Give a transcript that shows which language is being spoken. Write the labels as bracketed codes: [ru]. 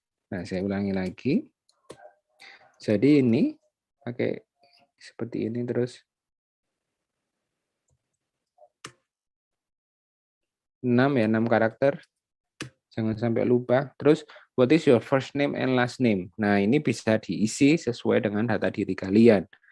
[id] Nah, saya ulangi lagi. Jadi ini pakai seperti ini terus 6 ya, 6 karakter. Jangan sampai lupa. Terus [en] what is your first name and last name? [id] Nah, ini bisa diisi sesuai dengan data diri kalian.